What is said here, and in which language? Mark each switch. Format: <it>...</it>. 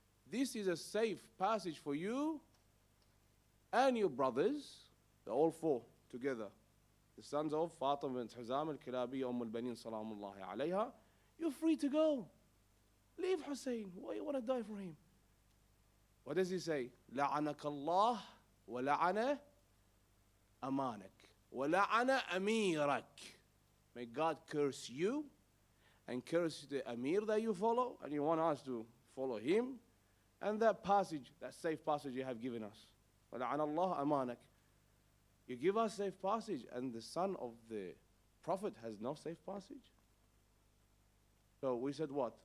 <en>This is a safe passage for you and your brothers, they're all four together, the sons of Fatima bint Huzam al-Kilabiyya al-Banin salamullahi alayha. You're free to go. Leave Hussein. Why you want to die for him? What does he say?</en> <ar>لعنك الله ولعن أمانك ولعن أميرك.</ar> <en>May God curse you and curse the Amir that you follow, and you want us to follow him. And that passage, that safe passage you have given us.</en> <ar>وَلَعَنَ اللَّهُ أَمَانَكَ.</ar> <en>You give us safe passage, and the son of the Prophet has no safe passage. So we said what?</en>